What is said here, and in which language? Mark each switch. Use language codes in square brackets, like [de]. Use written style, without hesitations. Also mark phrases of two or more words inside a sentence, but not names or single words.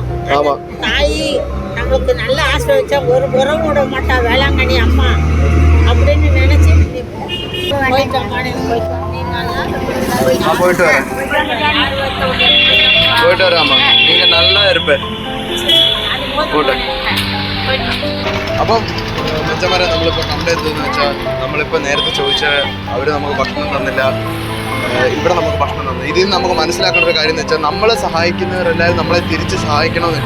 [ta] ஆமா, தாய் நம்மளுக்கு நல்ல ஆசீர்வதிச்சா ஒரு உறவு விட மாட்டா, வேளாங்கண்ணி அம்மா அப்படின்னு நினைச்சு போயிட்டு வரேன் அம்மா. நீங்க நல்லா இருப்பேன். [ml] അപ്പം മെച്ചമാരെ നമ്മളിപ്പോൾ കംപ്ലൈൻറ്റ് എന്താണെന്ന് വെച്ചാൽ നമ്മളിപ്പോൾ നേരത്തെ ചോദിച്ച അവർ നമുക്ക് ഭക്ഷണം തന്നില്ല, ഇവിടെ നമുക്ക് ഭക്ഷണം തന്നത്. ഇതിൽ നിന്ന് നമുക്ക് മനസ്സിലാക്കേണ്ട ഒരു കാര്യം എന്ന് വെച്ചാൽ നമ്മളെ സഹായിക്കുന്നവരെല്ലാവരും നമ്മളെ തിരിച്ച് സഹായിക്കണമെന്നില്ല.